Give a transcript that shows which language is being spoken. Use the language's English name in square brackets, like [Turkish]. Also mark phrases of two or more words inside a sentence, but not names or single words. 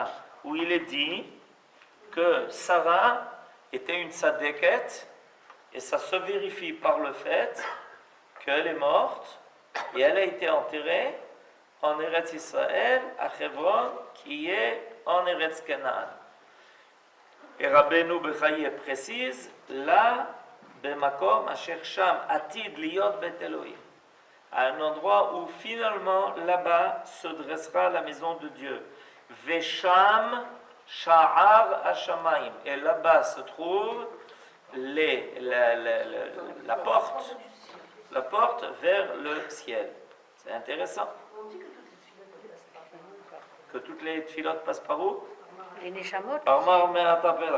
[French] Où il est dit que Sarah était une tzadeket, et ça se vérifie par le fait qu'elle est morte et elle a été enterrée en Eretz Israël, à Hebron, qui est en Eretz Canaan. Et Rabbeinu Bechaye précise, là, [Hebrew] במקום אשר שם עתיד להיות בית אלהים, [French] à un endroit où finalement là-bas se dressera la maison de Dieu. [Hebrew] ושם שער השמים, [French] et là-bas se trouve la porte vers le ciel. C'est intéressant. Que toutes les tfilotes passent par où? Les Neshamot. Par Me'at HaMarpela.